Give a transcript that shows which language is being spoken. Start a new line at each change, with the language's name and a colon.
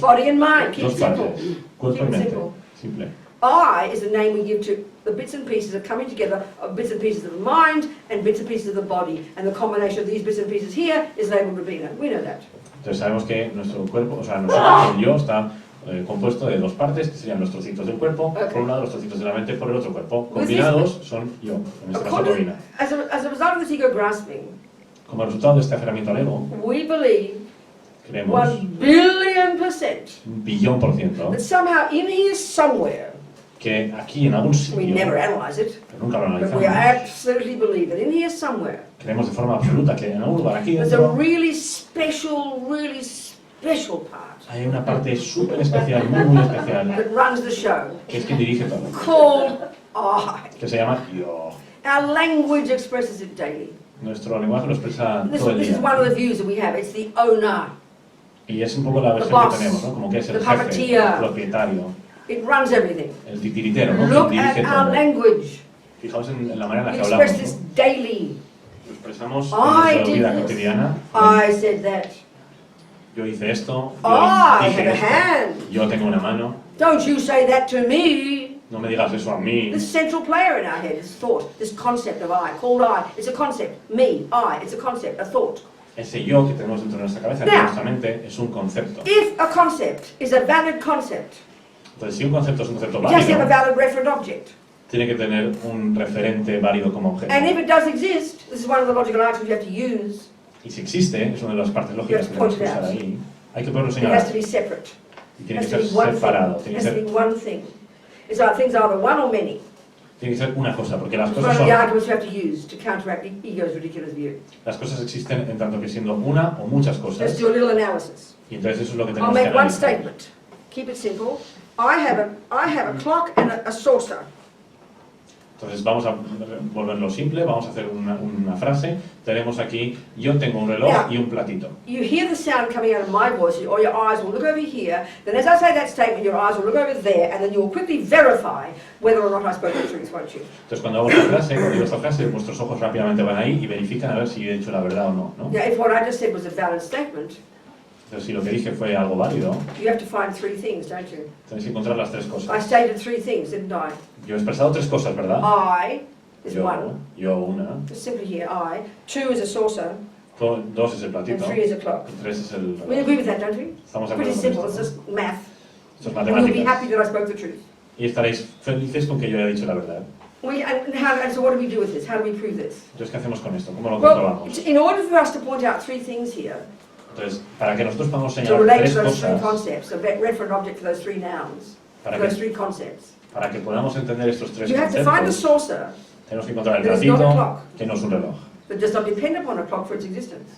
English: Body and mind, keep it simple.
Spanish: partes, cuerpo y
English: Keep it
Spanish: mente.
English: simple. Simple. I is the name we give to the bits and pieces that are coming together of bits and pieces of the mind and bits and pieces of the body. And the combination of these bits and pieces here is labeled Robina. We know that.
Spanish: Entonces sabemos que nuestro cuerpo, o sea, nuestro yo está compuesto de 2 partes, que serían los trocitos del cuerpo,
English: Okay.
Spanish: por un lado los trocitos de la mente, por el otro cuerpo.
English: With
Spanish: Combinados son yo, en este caso
English: According,
Spanish: Robina.
English: as a result of this ego grasping,
Spanish: Como resultado de este aferramiento al ego,
English: we believe
Spanish: creemos
English: 1 billion%
Spanish: 1.000.000%
English: that somehow in here somewhere,
Spanish: que aquí en algún
English: we
Spanish: sitio,
English: never analyze it,
Spanish: pero nunca lo
English: but we
Spanish: analizamos,
English: absolutely believe that in here somewhere,
Spanish: creemos de forma absoluta que en algún lugar aquí
English: there's a
Spanish: dentro
English: really really special part
Spanish: Hay una parte súper especial, muy especial,
English: that runs the show
Spanish: que es quien dirige todo,
English: called I.
Spanish: que se llama yo.
English: Our language expresses it daily.
Spanish: Nuestro lenguaje lo expresa
English: This
Spanish: todo el
English: is
Spanish: día.
English: one of the views that we have. It's the owner.
Spanish: Y es un poco la versión
English: boss,
Spanish: que tenemos, ¿no? Como que es el
English: the
Spanish: jefe,
English: puppeteer.
Spanish: el propietario,
English: It runs everything.
Spanish: el titiritero, ¿no?
English: Look
Spanish: Quien dirige
English: at our
Spanish: todo.
English: language.
Spanish: Fijaos en la manera en la
English: We
Spanish: que hablamos,
English: express this
Spanish: ¿no?
English: daily.
Spanish: Lo expresamos en
English: I
Spanish: nuestra
English: did
Spanish: vida
English: this.
Spanish: cotidiana.
English: I said that.
Spanish: Yo hice esto,
English: I
Spanish: yo dije
English: have a
Spanish: esto,
English: hand.
Spanish: yo tengo una mano.
English: Don't you say that to me.
Spanish: No me digas eso a mí.
English: This central player in our head, this thought, this concept of I, called I. It's a concept. Me, I. It's a concept, a thought.
Spanish: Ese yo que tenemos dentro de nuestra cabeza,
English: Now,
Spanish: de nuestra mente, es un concepto.
English: If a concept is a valid concept,
Spanish: Entonces, si un concepto es un concepto
English: it has to have a
Spanish: válido,
English: valid referent object.
Spanish: tiene que tener un referente válido como objeto.
English: And if it does exist, this is one of the logical items you have to use,
Spanish: Y si existe, es una de las partes lógicas que tenemos que usar ahí, hay que poderlo
English: it has
Spanish: señalar.
English: to be separate.
Spanish: Y
English: It
Spanish: tiene
English: has
Spanish: que
English: to
Spanish: ser
English: be one
Spanish: separado,
English: thing.
Spanish: tiene
English: It
Spanish: que
English: has to be
Spanish: ser,
English: one thing. It's like things are either one or many.
Spanish: tiene que ser una cosa, porque las
English: It's one
Spanish: cosas
English: of the
Spanish: son,
English: arguments you have to use to counteract ego's ridiculous view.
Spanish: las cosas existen en tanto que siendo una o muchas
English: Let's
Spanish: cosas.
English: do a little analysis.
Spanish: Y entonces eso es lo que
English: I'll
Spanish: tenemos que
English: make one
Spanish: analizar.
English: statement. Keep it simple. I have a clock and a saucer.
Spanish: Entonces vamos a volverlo simple, vamos a hacer una frase. Tenemos aquí, yo tengo un reloj
English: Yeah.
Spanish: y un platito.
English: You hear the sound coming out of my voice, or your eyes will look over here. Then as I say that statement, your eyes will look over there, and then you will quickly verify whether or not I spoke the truth, won't you?
Spanish: Entonces cuando hago esta frase, cuando digo esta frase, vuestros ojos rápidamente van ahí y verifican a ver si he dicho la verdad o no, ¿no?
English: Now, if what I just said was a valid statement,
Spanish: Entonces si lo que dije fue algo válido,
English: you have to find three things, don't you?
Spanish: tenéis que encontrar las tres
English: I
Spanish: cosas.
English: stated three things, didn't I?
Spanish: Yo he expresado tres cosas, ¿verdad?
English: I is one.
Spanish: Yo una,
English: Just simply here, I. Two is a saucer,
Spanish: dos es el
English: and
Spanish: platito,
English: three is a clock.
Spanish: y tres es el
English: We
Spanish: reloj.
English: agree with that, don't we?
Spanish: Estamos de
English: Pretty
Spanish: acuerdo
English: simple,
Spanish: con
English: it's
Spanish: esto.
English: just math.
Spanish: Esto es
English: And you'll be
Spanish: matemáticas.
English: happy that I spoke the truth.
Spanish: Y estaréis felices con que yo haya dicho la verdad.
English: And so what do we do with this? How do we prove this?
Spanish: Entonces, ¿qué hacemos con esto? ¿Cómo lo
English: Well,
Spanish: comprobamos?
English: in order for us to point out three things here,
Spanish: Entonces, para que nosotros podamos
English: to
Spanish: señalar
English: relate
Spanish: tres
English: to those three
Spanish: cosas,
English: concepts, a referent object for those three nouns,
Spanish: para
English: those
Spanish: que,
English: three concepts,
Spanish: para que podamos entender estos tres
English: you have to find a
Spanish: conceptos,
English: saucer
Spanish: tenemos que encontrar el
English: that is not a
Spanish: platito,
English: clock.
Spanish: que no es un reloj,
English: that does not depend upon a clock for its existence.